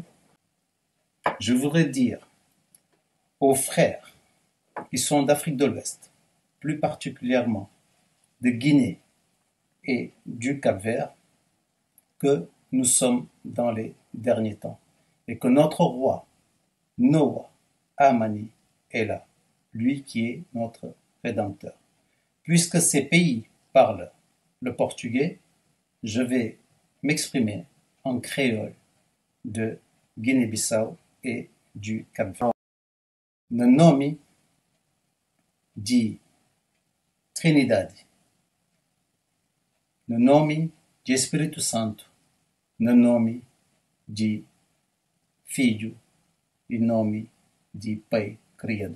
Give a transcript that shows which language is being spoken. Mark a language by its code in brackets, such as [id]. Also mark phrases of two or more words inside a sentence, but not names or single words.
[fr] Je voudrais dire aux frères qui sont d'Afrique de l'Ouest, plus particulièrement de Guinée et du Cap-Vert, que nous sommes dans les derniers temps et que notre roi, Noah Amani, est là, lui qui est notre Rédempteur. Puisque ces pays parlent le portugais, je vais m'exprimer en créole de Guinée-Bissau et du Cap-Vert. [pt] No nome de Trinidade, no nome de Espírito Santo, no nome de Filho e nome de Pai Criador.